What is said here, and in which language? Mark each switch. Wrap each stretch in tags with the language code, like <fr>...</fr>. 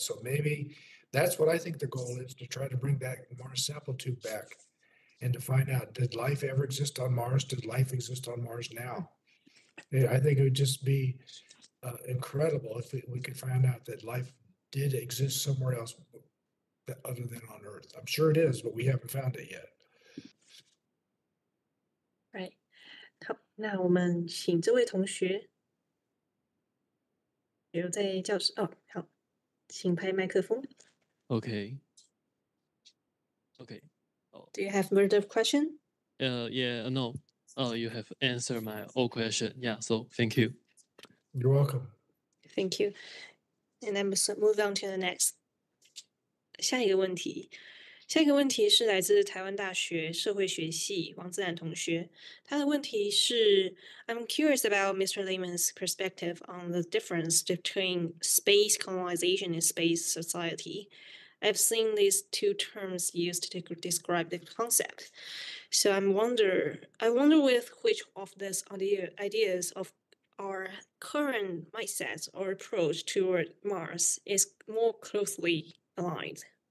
<en>So maybe that's what I think the goal is, to try to bring that Mars sample tube back and to find out, did life ever exist on Mars? Did life exist on Mars now? I think it would just be incredible if we could find out that life did exist somewhere else other than on Earth. I'm sure it is, but we haven't found it yet. Right.</en> <zh>好，那我们请这位同学留在教室。哦，好，请拍麦克风。</zh> <en>Okay. Do you have further question? Yeah, no. You have answered my all question. Yeah, so thank you. You're welcome. Thank you. And then move on to the next.</en> <zh>下一个问题是来自台湾大学社会学系王自然同学。他的问题是</zh> <en>I'm curious about Mr. Lehman's perspective on the difference between space colonization and space society. I've seen these two terms used to describe the concept. So I wonder with which of these ideas of our current mindsets or approach toward Mars is more closely aligned.</en>